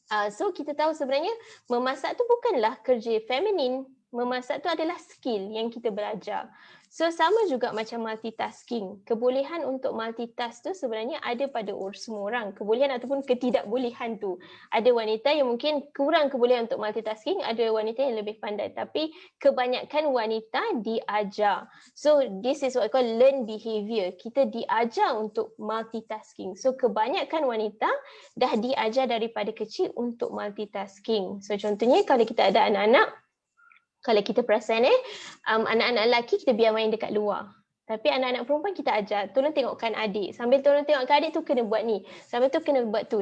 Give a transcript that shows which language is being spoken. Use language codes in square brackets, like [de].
[ms] So kita tahu sebenarnya memasak tu bukanlah kerja feminin. Memasak tu adalah skill yang kita belajar. So sama juga macam multitasking. Kebolehan untuk multitask tu sebenarnya ada pada semua orang. Kebolehan ataupun ketidakbolehan tu. Ada wanita yang mungkin kurang kebolehan untuk multitasking, ada wanita yang lebih pandai. Tapi kebanyakan wanita diajar. [en] So this is what I call learned behavior. [ms] Kita diajar untuk multitasking. So kebanyakan wanita dah diajar daripada kecil untuk multitasking. So contohnya kalau kita ada anak-anak, kalau kita perasan anak-anak lelaki kita biar main dekat luar. Tapi anak-anak perempuan kita ajar, tolong tengokkan adik. Sambil tolong tengokkan adik tu kena buat ni. Sambil tu kena buat tu.